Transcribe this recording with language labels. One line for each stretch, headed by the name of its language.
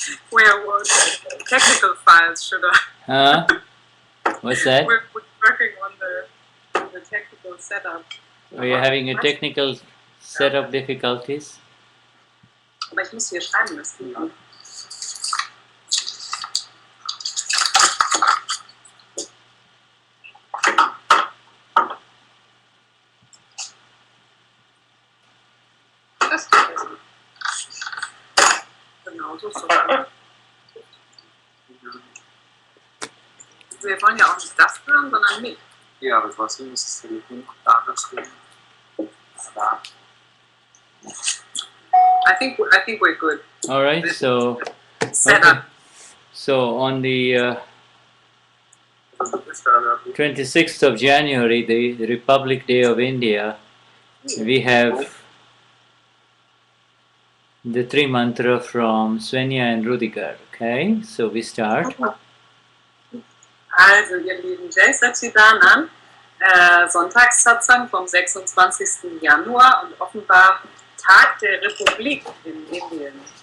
English: Where was technical files, Shuddha? Huh? What's that? We're working on the technical setup. Are you having a technical setup difficulties?
German: Aber ich muss hier schreiben, das geht nicht. Das geht besser. Genau, so ist das. Wir wollen ja auch nicht das hören, sondern mich. Ja, aber trotzdem ist das Telefon da, deswegen. Da.
English: I think we're good. All right, so Setup. So on the 26th of January, the Republic Day of India, we have the three mantra from Swenja and Rudiger. Okay, so we start.
German: Also, ihr lieben Jai Satchidanan, Sonntagssatzung vom 26. Januar und offenbar Tag der Republik in Indien.